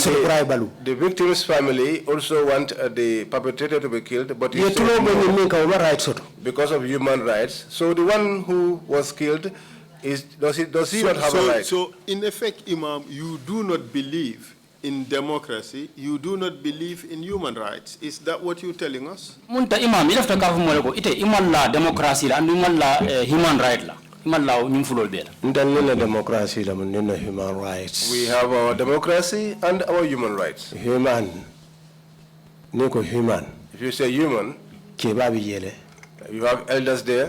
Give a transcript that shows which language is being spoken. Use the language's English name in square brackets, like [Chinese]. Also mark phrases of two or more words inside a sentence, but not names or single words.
[English] the victim's family also want the perpetrator to be killed, but because of human rights. So the one who was killed does he not have a right? So in effect, Imam, you do not believe in democracy, you do not believe in human rights. Is that what you're telling us? [Mandingo] Munta Imam, ilafta kafu mweleko ite iman la democracy la and iman la [English] human right [Mandingo] la. [English] Democracy, human rights. We have our democracy and our human rights. Human. Human. If you say human, you have elders there.